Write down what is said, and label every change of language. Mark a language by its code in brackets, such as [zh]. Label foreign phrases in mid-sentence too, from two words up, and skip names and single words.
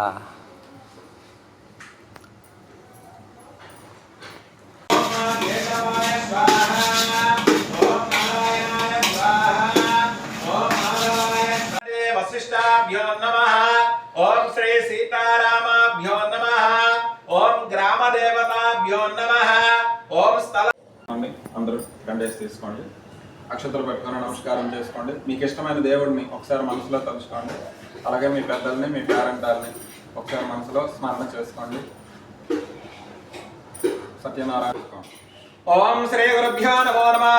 [sa] वशिष्ठाभ्यो नमः। ओम श्री सीतारामाभ्यो नमः। ओम ग्राम देवताभ्यो नमः। ओम स्थल [te] అందరూ గండేసి తీసుకోండి, అక్షతలు పెట్టుకొని నమస్కారం చేసుకోండి. మీకు ఇష్టమైన దేవుడిని ఒకసారి మనసులో తలుచుకోండి. అలాగే మీ పెద్దల్ని మీ పేరెంటాలని ఒకసారి మనసులో స్మరణ చేసుకోండి. [sa] సత్యనారాయణ. ఓం శ్రీ గురుభ్యో నమో నమః.